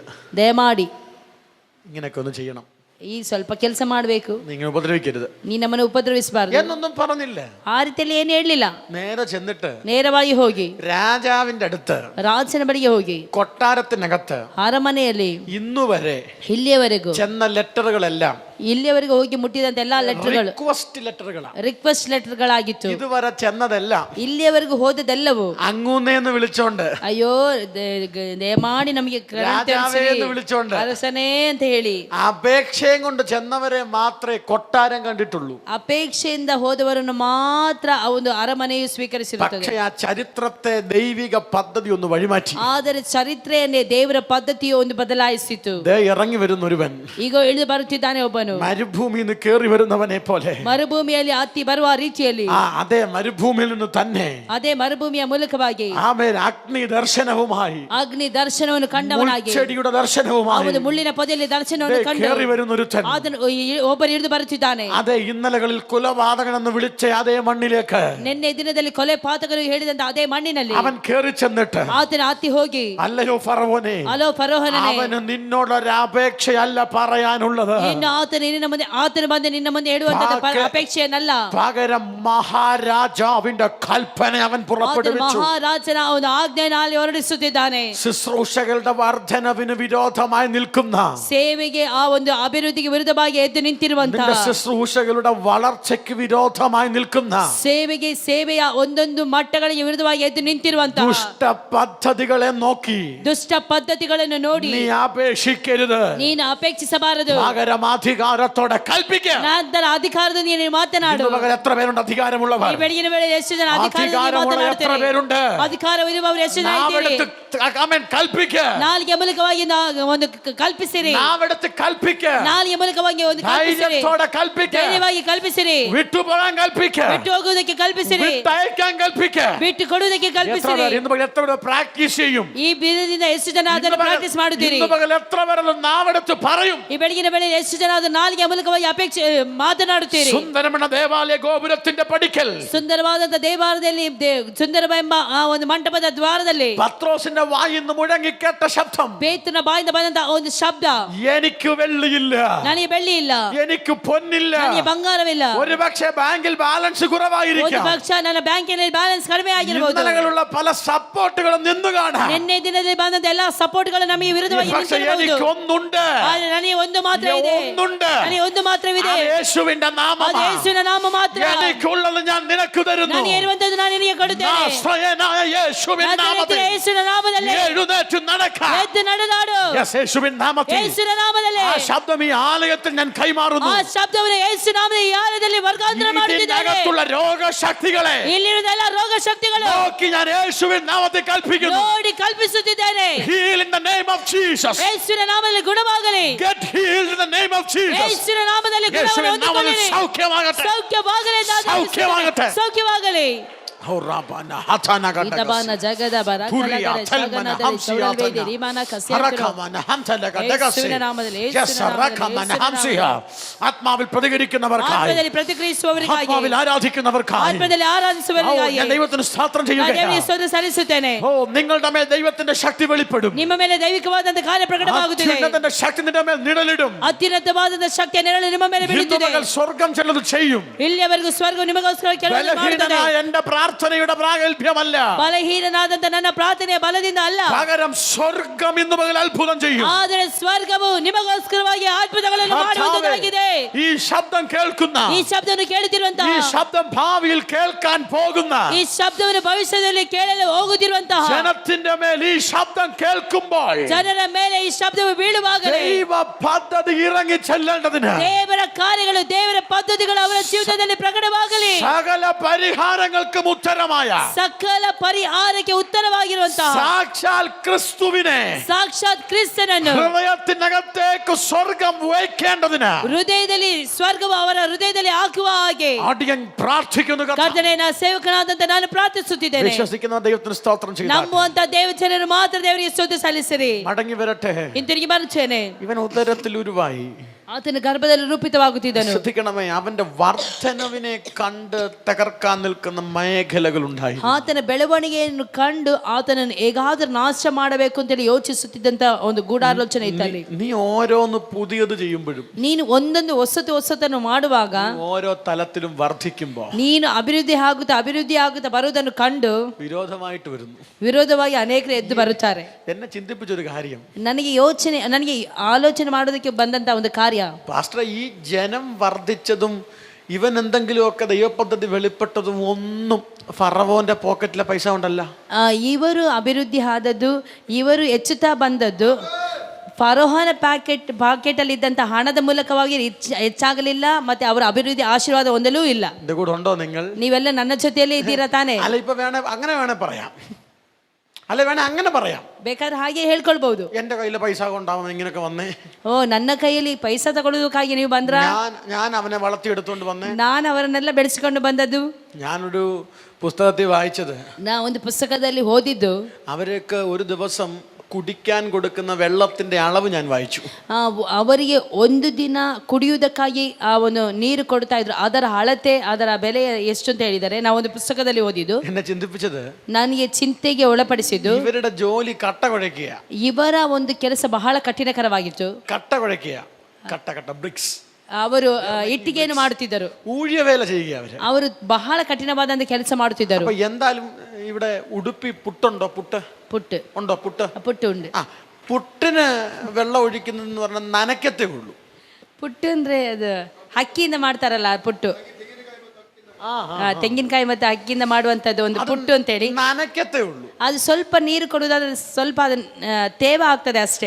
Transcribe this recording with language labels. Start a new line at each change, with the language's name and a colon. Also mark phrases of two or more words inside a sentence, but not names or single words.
Kannada: ದಯಮಾಡಿ
Malayalam: ഇങ്ങനെയൊക്കെ ഒന്ന് ചെയ്യണം,
Kannada: ಈ ಸ್ವಲ್ಪ ಕೆಲಸ ಮಾಡಬೇಕು,
Malayalam: നിങ്ങൾ ഉപദ്രവിക്കരുത്
Kannada: ನೀ ನಮ್ಮನ್ನು ಉಪದ್ರವಿಸಬಾರದು
Malayalam: എന്നൊന്നും പറഞ്ഞില്ല.
Kannada: ಆ ರೀತಿಯಲ್ಲಿ ಏನು ಹೇಳಲಿಲ್ಲ.
Malayalam: നേരെ ചെന്നിട്ട്
Kannada: ನೇರವಾಗಿ ಹೋಗಿ
Malayalam: രാജാവിന്റെ അടുത്ത്
Kannada: ರಾಜನ ಬಳಿಗೆ ಹೋಗಿ
Malayalam: കൊട്ടാരത്തിനകത്ത്
Kannada: ಅರಮನೆಯಲ್ಲಿ
Malayalam: ഇന്നുവരെ
Kannada: ಇಲ್ಲಿಯವರೆಗೂ
Malayalam: ചെന്ന ലെറ്ററുകളെല്ലാം
Kannada: ಇಲ್ಲಿಯವರೆಗೂ ಹೋಗಿ ಮುಟ್ಟಿದಂತ ಎಲ್ಲಾ ಲೆಟರ್ಗಳು
Malayalam: റിക്വസ്റ്റ് ലെറ്ററുകളാണ്.
Kannada: ರಿಕ್ವೆಸ್ಟ್ ಲೆಟರ್ಗಳಾಗಿತ್ತು.
Malayalam: ഇതുവരെ ചെന്നതെല്ലാം
Kannada: ಇಲ್ಲಿಯವರೆಗೂ ಹೋದದೆಲ್ಲವೂ
Malayalam: അങ്ങൂന്നേന്ന് വിളിച്ചോണ്ട്,
Kannada: ಅಯ್ಯೋ ದಯಮಾಡಿ ನಮಗೆ
Malayalam: രാജാവേ എന്ന് വിളിച്ചോണ്ട്,
Kannada: ಅರಸನೇ ಅಂತ ಹೇಳಿ
Malayalam: അപേക്ഷയും കൊണ്ട് ചെന്നവരെ മാത്രമേ കൊട്ടാരം കണ്ടിട്ടുള്ളൂ.
Kannada: ಅಪೇಕ್ಷೆಯಿಂದ ಹೋದವರನ್ನು ಮಾತ್ರ ಆ ಒಂದು ಅರಮನೆಯು ಸ್ವೀಕರಿಸಿರುತ್ತದೆ.
Malayalam: പക്ഷേ ആ ചരിത്രത്തെ ദൈവിക പദ്ധതി ഒന്ന് വഴിമാറ്റി.
Kannada: ಆದರೆ ಚರಿತ್ರೆಯನ್ನೇ ದೇವರ ಪದ್ಧತಿಯು ಒಂದು ಬದಲಾಯಿಸಿತು.
Malayalam: ദേ ഇറങ്ങി വരുന്നൊരുവൻ
Kannada: ಈಗ ಇಳಿದು ಬರುತ್ತಿದ್ದಾನೆ ಒಬ್ಬನು,
Malayalam: മരുഭൂമിയിൽ നിന്ന് കയറി വരുന്നവനെ പോലെ.
Kannada: ಮರುಭೂಮಿಯಲ್ಲಿ ಹತ್ತಿ ಬರುವ ರೀತಿಯಲ್ಲಿ
Malayalam: അതേ മരുഭൂമിയിൽ നിന്ന് തന്നെ
Kannada: ಅದೇ ಮರುಭೂಮಿಯ ಮೂಲಕವಾಗಿ
Malayalam: ആമേൻ അഗ്നി ദർശനവുമായി,
Kannada: ಅಗ್ನಿ ದರ್ಶನವನ್ನು ಕಂಡವನಾಗಿ,
Malayalam: മുൾച്ചെടിയുടെ ദർശനവുമായി
Kannada: ಅವನು ಮುಳ್ಳಿನ ಪೊದೆಯಲ್ಲಿ ದರ್ಶನವನ್ನು ಕಂಡು
Malayalam: കയറി വരുന്നൊരുത്തൻ.
Kannada: ಒಬ್ಬರು ಇಳಿದು ಬರುತ್ತಿದ್ದಾನೆ.
Malayalam: അതെ ഇന്നലകളിൽ കൊലപാതകൻ എന്ന് വിളിച്ച അതേ മണ്ണിലേക്ക്
Kannada: ನಿನ್ನೆ ದಿನದಲ್ಲಿ ಕೊಲೆ ಪಾತಕರು ಹೇಳಿದಂತ ಅದೇ ಮಣ್ಣಿನಲ್ಲಿ
Malayalam: അവൻ കയറി ചെന്നിട്ട്,
Kannada: ಆತನ ಹತ್ತಿ ಹೋಗಿ,
Malayalam: അല്ലയോ ഫറവോനെ,
Kannada: ಅಲೋ ಫರೋಹನೇ,
Malayalam: അവന് നിന്നോടൊരു അപേക്ഷയല്ല പറയാനുള്ളത്,
Kannada: ಇನ್ನು ಆತನ ಬಂದು ನಿನ್ನ ಮುಂದೆ ಹೇಳುವಂತ ಅಪೇಕ್ಷೆಯನ್ನಲ್ಲ,
Malayalam: പകരം മഹാരാജാവിന്റെ കൽപ്പന അവൻ പുറപ്പെടുവിച്ചു.
Kannada: ಮಹಾರಾಜನ ಒಂದು ಆಜ್ಞೆಯನ್ನು ಹೊರಡಿಸುತ್ತಿದ್ದಾನೆ.
Malayalam: ശുശ്രൂഷകളുടെ വർധനവിന് വിരോധമായി നിൽക്കുന്ന,
Kannada: ಸೇವೆಗೆ ಆ ಒಂದು ಅಭಿವೃದ್ಧಿಗೆ ವಿರುದ್ಧವಾಗಿ ಎದ್ದು ನಿಂತಿರುವಂತಹ,
Malayalam: നിന്റെ ശുശ്രൂഷകളുടെ വളർച്ചയ്ക്ക് വിരോധമായി നിൽക്കുന്ന
Kannada: ಸೇವೆಯ ಒಂದೊಂದು ಮಟ್ಟಗಳಿಗೆ ವಿರುದ್ಧವಾಗಿ ಎದ್ದು ನಿಂತಿರುವಂತಹ
Malayalam: ദുഷ്ട പദ്ധതികളെ നോക്കി
Kannada: ದುಷ್ಟ ಪದ್ಧತಿಗಳನ್ನು ನೋಡಿ
Malayalam: നീ അപേക്ഷിക്കരുത്.
Kannada: ನೀನು ಅಪೇಕ್ಷಿಸಬಾರದು.
Malayalam: പകരം അധികാരത്തോടെ കൽപ്പിക്കുക.
Kannada: ನಂತರ ಅಧಿಕಾರದ ನೀನು ಮಾತನಾಡು.
Malayalam: ഇന്ന് പകരം എത്ര പേരുണ്ട് അധികാരമുള്ളവർ?
Kannada: ಈ ಬೆಳಗಿನ ವೇಳೆ ಎಷ್ಟು ಜನ
Malayalam: അധികാരമുള്ള എത്ര പേരുണ്ട്?
Kannada: ಅಧಿಕಾರವಿರುವವರು ಎಷ್ಟು ಜನ ಇದ್ದೀರಿ?
Malayalam: കൽപ്പിക്കുക.
Kannada: ನಾಲಿಗೆ ಮೂಲಕವಾಗಿ ಒಂದು ಕಲ್ಪಿಸಿರಿ.
Malayalam: നാവെടുത്ത് കൽപ്പിക്കുക.
Kannada: ನಾಲಿಗೆ ಮೂಲಕವಾಗಿ ಒಂದು ಕಲ್ಪಿಸಿರಿ.
Malayalam: ധൈര്യത്തോടെ കൽപ്പിക്കുക.
Kannada: ಧೈರ್ಯವಾಗಿ ಕಲ್ಪಿಸಿರಿ.
Malayalam: വിട്ടുപോകാൻ കൽപ്പിക്കുക.
Kannada: ಬಿಟ್ಟು ಹೋಗುವುದಕ್ಕೆ ಕಲ್ಪಿಸಿರಿ.
Malayalam: വിട്ടയക്കാൻ കൽപ്പിക്കുക.
Kannada: ಬಿಟ್ಟು ಕೊಡುವುದಕ್ಕೆ കൽಪಿಸಿರಿ.
Malayalam: ഇന്ന് പകൽ എത്ര പേർ പ്രാക്ടീസ് ചെയ്യും?
Kannada: ಈ ಬೀಜದಿಂದ ಎಷ್ಟು ಜನ ಅದನ್ನು ಪ್ರಾಕ್ಟೀಸ್ ಮಾಡುತ್ತೀರಿ?
Malayalam: ഇന്ന് പകൽ എത്ര പേരെല്ലാം നാവെടുത്ത് പറയും?
Kannada: ಈ ಬೆಳಗಿನ ವೇಳೆ ಎಷ್ಟು ಜನ ಅದು ನಾಲಿಗೆ ಮೂಲಕವಾಗಿ ಅಪೇಕ್ಷೆ ಮಾತನಾಡುತ್ತೀರಿ?
Malayalam: സുന്ദരമെന്ന ദേവാലയ ഗോപുരത്തിന്റെ പടിക്കൽ,
Kannada: ಸುಂದರವಾದಂತ ದೇವಾಲಯದಲ್ಲಿ ಸುಂದರವೆಂಬ ಆ ಒಂದು ಮಂಟಪದ ದ್ವಾರದಲ್ಲಿ
Malayalam: പത്രോസിന്റെ വായിന്ന് മുഴങ്ങിക്കേട്ട ശബ്ദം,
Kannada: ಪೇತ್ರನ ಬಾಯಿಂದ ಬಂದಂತ ಒಂದು ಶಬ್ದ,
Malayalam: എനിക്ക് വെള്ളിയില്ല,
Kannada: ನನಗೆ ಬೆಳ್ಳಿ ಇಲ್ಲ,
Malayalam: എനിക്ക് പൊന്നില്ല,
Kannada: ನನಗೆ ಬಂಗಾರವಿಲ್ಲ,
Malayalam: ഒരുപക്ഷെ ബാങ്കിൽ ബാലൻസ്
Kannada: ಒಂದು
Malayalam: കുറവായിരിക്കാം,
Kannada: ಪಕ್ಷ ನನ್ನ ಬ್ಯಾಂಕಿನಲ್ಲಿ ಬ್ಯಾಲೆನ್ಸ್ ಕಡಿಮೆ ಆಗಿರಬಹುದು.
Malayalam: ഇന്നലെകളുള്ള പല സപ്പോർട്ടുകളും നിന്ന് കാണാം.
Kannada: ನಿನ್ನೆ ದಿನದಲ್ಲಿ ಬಂದಂತ ಎಲ್ಲಾ ಸಪೋರ್ಟ್ಗಳು ನಮಗೆ ವಿರುದ್ಧವಾಗಿ
Malayalam: പക്ഷേ
Kannada: ನಿಂತಿರಬಹುದು.
Malayalam: എനിക്കൊന്നുണ്ട്,
Kannada: ಆದ್ರೆ ನನಗೆ ಒಂದು ಮಾತ್ರ ಇದೆ,
Malayalam: ഒന്നുണ്ട്,
Kannada: ನನಗೆ ಒಂದು ಮಾತ್ರವಿದೆ,
Malayalam: അത് യേശുവിന്റെ
Kannada: ಅದು
Malayalam: നാമമാണ്.
Kannada: ಯೇಸುವಿನ ನಾಮ ಮಾತ್ರ.
Malayalam: എനിക്കുള്ളത് ഞാൻ നിനക്ക് തരുന്നു.
Kannada: ನಾನು ಇರುವಂತದ್ದು ನಾನು ನಿನಗೆ ಕೊಡುತ್ತೇನೆ.
Malayalam: നാസറേയനായ യേശുവിൻ നാമത്തിൽ
Kannada: ಯೇಸುವಿನ ನಾಮದಲ್ಲಿ
Malayalam: എഴുന്നേറ്റ് നടക്കാം.
Kannada: ಎದ್ದು ನಡೆದಾಡು.
Malayalam: യേശുവിൻ നാമത്തിൽ
Kannada: ಯೇಸುವಿನ ನಾಮದಲ್ಲಿ
Malayalam: ആ ശബ്ദം ഈ ആലയത്തിൽ ഞാൻ കൈമാറുന്നു.
Kannada: ಆ ಶಬ್ದವನ್ನು ಯೇಸು ನಾಮದ ಈ ಆಲಯದಲ್ಲಿ ವರ್ಗಾಂತರ ಮಾಡುತ್ತಿದ್ದೇನೆ.
Malayalam: ഇതിനകത്തുള്ള രോഗശക്തികളെ
Kannada: ಇಲ್ಲಿರುವ ಎಲ್ಲ ರೋಗ ಶಕ್ತಿಗಳು
Malayalam: നോക്കി ഞാൻ യേശുവിൻ നാമത്തിൽ കൽപ്പിക്കുന്നു.
Kannada: ನೋಡಿ ಕಲ್ಪಿಸುತ್ತಿದ್ದೇನೆ.
English: Heal in the name of Jesus.
Kannada: ಯೇಸುವಿನ ನಾಮದಲ್ಲಿ ಗುಣವಾಗಲಿ.
English: Get healed in the name of Jesus.
Kannada: ಯೇಸುವಿನ ನಾಮದಲ್ಲಿ ಗುಣವನ್ನು
Malayalam: യേശുവിൻ നാമത്തിൽ
Kannada: ಹೊಂದಿಕೊಳ್ಳಿರಿ.
Malayalam: സൗഖ്യമാകട്ടെ.
Kannada: ಸೌಖ್ಯವಾಗಲಿ ಎಂದು ಸೌಖ್ಯವಾಗತ್ತೆ. ಸೌಖ್ಯವಾಗಲಿ. ഹൗറാബാന ഹതനഗടഗസ്. ಇತಬಾನ ಜಗದ ಬರ ತುರಿಯ ತಲ್ಮನ ಹಂಸಿಯಾತನ. ರೀಮಾನ ഹരകമന ഹംതലഗടഗസ്. യേശുവിನ നാമದಲ್ಲಿ, യേശുವಿನ യസറകമന നാമದಲ್ಲಿ,
Malayalam: ഹംസിയ. ആത്മാവിൽ പ്രതികരിക്കുന്നവർക്കായി,
Kannada: ಆತ್ಮದಲ್ಲಿ ಪ್ರತಿಕ್ರಿಯಿಸುವವರಿಗಾಗಿ,
Malayalam: ആത്മാവിൽ ആരാധിക്കുന്നവർക്കായി,
Kannada: ಆತ್ಮದಲ್ಲಿ ആരാധിಸುವವರಿಗಾಗಿ
Malayalam: ഞാൻ ദൈവത്തിന് സ്തോത്രം
Kannada: ದೇವರಿಗೆ
Malayalam: ചെയ്യുകയാണ്.
Kannada: ಸ್ತೋತ್ರ ಸಲ್ಲಿಸುತ್ತೇನೆ.
Malayalam: ഓ, നിങ്ങളുടെ മേൽ ദൈവത്തിന്റെ ശക്തി വെളിപ്പെടും.
Kannada: ನಿಮ್ಮ ಮೇಲೆ ದೈವಿಕವಾದಂತಹ ಕಾರ್ಯ ಪ್ರಕಟವಾಗುತ್ತಿದೆ.
Malayalam: അത്യുന്നതന്റെ ശക്തി നിന്റെ മേൽ നിഴലിടും.
Kannada: ಅತ್ಯುನ್ನತವಾದಂತಹ ಶಕ್ತಿಯ ನೆರಳು ನಿಮ್ಮ ಮೇಲೆ ಬೀಳುತ್ತಿದೆ.
Malayalam: ഇന്ന് പകൽ സ്വർഗ്ഗം ചിലത് ചെയ്യും.
Kannada: ಇಲ್ಲಿಯವರೆಗೂ ಸ್ವರ್ಗವು ನಿಮಗೋಸ್ಕರ ಕೆಲಸ ಮಾಡುತ್ತದೆ.
Malayalam: ബലഹീനനായ എന്റെ പ്രാർത്ഥനയുടെ പ്രാഗൽഭ്യമല്ല,
Kannada: ಬಲಹೀನನಾದಂತ ನನ್ನ ಪ್ರಾರ್ಥನೆಯ ಬಲದಿಂದ ಅಲ್ಲ,
Malayalam: പകരം സ്വർഗ്ഗം ഇന്ന് പകൽ അത്ഭുതം ചെയ്യും.
Kannada: ಆದರೆ ಸ್ವರ್ಗವು ನಿಮಗೋಸ್ಕರವಾಗಿ ಅದ್ಭುತಗಳನ್ನು ಮಾಡುವುದಾಗಿದೆ.
Malayalam: ഈ ശബ്ദം കേൾക്കുന്ന,
Kannada: ಈ ಶಬ್ದವನ್ನು ಕೇಳುತ್ತಿರುವಂತಹ,
Malayalam: ഈ ശബ്ദം ഭാവിയിൽ കേൾക്കാൻ പോകുന്ന
Kannada: ಈ ಶಬ್ದವನ್ನು ಭವಿಷ್ಯದಲ್ಲಿ ಕೇಳಲು ಹೋಗುತ್ತಿರುವಂತಹ
Malayalam: ജനത്തിന്റെ മേൽ ഈ ശബ്ദം കേൾക്കുമ്പോൾ
Kannada: ಜನರ ಮೇಲೆ ಈ ಶಬ್ದವು ಬೀಳುವಾಗಲೇ
Malayalam: ദൈവ പദ്ധതി ഇറങ്ങി ചെല്ലേണ്ടതിന്,
Kannada: ದೇವರ ಕಾರ್ಯಗಳು, ದೇವರ ಪದ್ಧತಿಗಳು ಅವರ ಜೀವಿತದಲ್ಲಿ ಪ್ರಕಟವಾಗಲಿ.
Malayalam: സകല പരിഹാരങ്ങൾക്കും ഉത്തരമായ
Kannada: ಸಕಲ ಪರಿಹಾರಕ್ಕೆ ಉತ್ತರವಾಗಿರುವಂತಹ
Malayalam: സാക്ഷാൽ ക്രിസ്തുവിനെ
Kannada: ಸಾಕ್ಷಾತ್ ಕ್ರಿಸ್ತನನ್ನು
Malayalam: ഹൃദയത്തിനകത്തേക്ക് സ്വർഗം വയ്ക്കേണ്ടതിന്
Kannada: ಹೃದಯದಲ್ಲಿ, ಸ್ವರ್ಗವು ಅವರ ಹೃದಯದಲ್ಲಿ ಹಾಕುವ ಹಾಗೆ
Malayalam: അടിയൻ പ്രാർത്ഥിക്കുന്നു.
Kannada: ಕರ್ತನೇ, ನಾನು ಸೇವಕನಾದಂತ ನಾನು ಪ್ರಾರ್ಥಿಸುತ್ತಿದ್ದೇನೆ.
Malayalam: വിശ്വസിക്കുന്ന ദൈവത്തിന് സ്തോത്രം ചെയ്യുക.
Kannada: ನಂಬುವಂತ ದೇವಜನರು ಮಾತ್ರ ದೇವರಿಗೆ ಸ್ತೋತ್ರ ಸಲ್ಲಿಸಿರಿ.
Malayalam: മടങ്ങി വരട്ടെ.
Kannada: ಹಿಂತಿರುಗಿ ಬರುತ್ತೇನೆ.
Malayalam: ഇവൻ ഉദരത്തിൽ ഉരുവായി.
Kannada: ಆತನ ಗರ್ಭದಲ್ಲಿ ರೂಪಿತವಾಗುತ್ತಿದ್ದನು.
Malayalam: ശ്രദ്ധിക്കണമേ, അവന്റെ വർധനവിനെ കണ്ട് തകർക്കാൻ നിൽക്കുന്ന മേഖലകൾ ഉണ്ടായി.
Kannada: ಆತನ ಬೆಳವಣಿಗೆಯನ್ನು ಕಂಡು ಆತನನ್ನು ಹೇಗಾದ್ರೂ ನಾಶ ಮಾಡಬೇಕು ಅಂತೇಳಿ ಯೋಚಿಸುತ್ತಿದ್ದಂತ ಒಂದು ಗೂಢಾಲೋಚನೆ ಇತ್ತಲ್ಲಿ.
Malayalam: നീ ഓരോന്ന് പുതിയത് ചെയ്യുമ്പോഴും,
Kannada: ನೀನು ಒಂದೊಂದು ಹೊಸತನ್ನು ಮಾಡುವಾಗ,
Malayalam: ഓരോ തലത്തിലും വർദ്ധിക്കുമ്പോ
Kannada: ನೀನು ಅಭಿವೃದ್ಧಿ ಆಗುತ್ತಾ ಬರುವುದನ್ನು ಕಂಡು
Malayalam: വിരോധമായിട്ട് വരുന്നു.
Kannada: ವಿರೋಧವಾಗಿ ಅನೇಕರು ಎದ್ದು ಬರುತ್ತಾರೆ.
Malayalam: എന്നെ ചിന്തിപ്പിച്ചൊരു കാര്യം,
Kannada: ನನಗೆ ಆಲೋಚನೆ ಮಾಡೋದಕ್ಕೆ ಬಂದಂತ ಒಂದು ಕಾರ್ಯ,
Malayalam: പാസ്റ്റർ, ഈ ജനം വർദ്ധിച്ചതും ഇവൻ എന്തെങ്കിലുമൊക്കെ ദൈവപദ്ധതി വെളിപ്പെട്ടതും ഒന്നും ഫറവോന്റെ പോക്കറ്റിലെ പൈസ ഉണ്ടല്ല.
Kannada: ಇವರು ಅಭಿವೃದ್ಧಿ ಆದದ್ದು, ಇವರು ಹೆಚ್ಚುತ್ತಾ ಬಂದದ್ದು ಫರೋಹನ ಪಾಕೆಟ್ ಅಲ್ಲಿ ಇದ್ದಂತ ಹಣದ ಮೂಲಕವಾಗಿ ಹೆಚ್ಚಾಗಲಿಲ್ಲ. ಮತ್ತೆ ಅವರ ಅಭಿವೃದ್ಧಿ ಆಶೀರ್ವಾದ ಹೊಂದಲೂ ಇಲ್ಲ.
Malayalam: എന്റെ കൂടെ ഉണ്ടോ നിങ്ങൾ?
Kannada: ನೀವೆಲ್ಲ ನನ್ನ ಜೊತೆಯಲ್ಲೇ ಇದ್ದೀರಾ ತಾನೆ?
Malayalam: അല്ല, ഇപ്പൊ വേണേ അങ്ങനെ വേണേ പറയാം, അല്ല വേണേ അങ്ങനെ പറയാം.
Kannada: ಬೇಕಾದ್ರೆ ಹಾಗೆ ಹೇಳ್ಕೊಳ್ಬಹುದು.
Malayalam: എന്റെ കയ്യിലെ പൈസ കൊണ്ടാവും ഇങ്ങനെയൊക്കെ വന്നേ.
Kannada: ಓ, ನನ್ನ ಕೈಯಲ್ಲಿ ಪೈಸಾ ತಗೊಳ್ಳೋದಕ್ಕಾಗಿ ನೀವು ಬಂದ್ರ?
Malayalam: ഞാൻ അവനെ വളർത്തിയെടുത്തോണ്ട് വന്നേ.
Kannada: ನಾನು ಅವರನ್ನೆಲ್ಲ ಬೆಳೆಸಿಕೊಂಡು ಬಂದದ್ದು.
Malayalam: ഞാനൊരു പുസ്തകത്തിൽ വായിച്ചത്,
Kannada: ನಾ ಒಂದು ಪುಸ್ತಕದಲ್ಲಿ ಓದಿದ್ದು,
Malayalam: അവരൊക്കെ ഒരു ദിവസം കുടിക്കാൻ കൊടുക്കുന്ന വെള്ളത്തിന്റെ അളവ് ഞാൻ വായിച്ചു.
Kannada: ಅವರಿಗೆ ಒಂದು ದಿನ ಕುಡಿಯುವುದಕ್ಕಾಗಿ ಆ ಒಂದು ನೀರು ಕೊಡ್ತಾ ಇದ್ರು, ಅದರ ಅಳತೆ, ಅದರ ಬೆಲೆ ಎಷ್ಟು ಅಂತ ಹೇಳಿದ್ದಾರೆ. ನಾವು ಒಂದು ಪುಸ್ತಕದಲ್ಲಿ ಓದಿದ್ದು.
Malayalam: എന്നെ ചിന്തിപ്പിച്ചത്,
Kannada: ನನಗೆ ಚಿಂತೆಗೆ ಒಳಪಡಿಸಿದ್ದು,
Malayalam: ഇവരുടെ ജോലി കട്ട കുഴയ്ക്കുക.
Kannada: ಇವರ ಒಂದು ಕೆಲಸ ಬಹಳ ಕಠಿಣಕರವಾಗಿತ್ತು.
Malayalam: കട്ട കുഴയ്ക്കുക, കട്ട ಬ್ರಿಕ್ಸ್.
Kannada: ಅವರು ಇಟ್ಟಿಗೆಯನ್ನು ಮಾಡುತ್ತಿದ್ದರು,
Malayalam: ഊഴിയ വേല ചെയ്യുക.
Kannada: ಅವರು ಬಹಳ ಕಠಿಣವಾದಂತ ಕೆಲಸ ಮಾಡುತ್ತಿದ್ದರು.
Malayalam: അപ്പൊ എന്തായാലും ഇവിടെ ഉടുപ്പി പുട്ടുണ്ടോ?
Kannada: ಪುಟ್ಟು
Malayalam: ഉണ്ടോ?
Kannada: ಪುಟ್ಟು ಉಂಟು.
Malayalam: പുട്ടിന് വെള്ളം ഒഴിക്കുന്നതെന്ന് പറഞ്ഞാൽ നനയ്ക്കത്തേ ഉള്ളൂ.
Kannada: ಪುಟ್ಟು ಅಂದ್ರೆ ಅದು ಅಕ್ಕಿಯಿಂದ ಮಾಡ್ತಾರಲ್ಲ ಪುಟ್ಟು, ತೆಂಗಿನಕಾಯಿ ಮತ್ತೆ ಅಕ್ಕಿಯಿಂದ ಮಾಡುವಂತದ್ದು ಒಂದು ಪುಟ್ಟು ಅಂತೇಳಿ.
Malayalam: നനയ്ക്കത്തേ ഉള്ളൂ.
Kannada: ಅದು ಸ್ವಲ್ಪ ನೀರು ಕೊಡುವುದಾದ್ರೆ ಸ್ವಲ್ಪ ಅದು ತೇವ ಆಗ್ತದೆ ಅಷ್ಟೇ.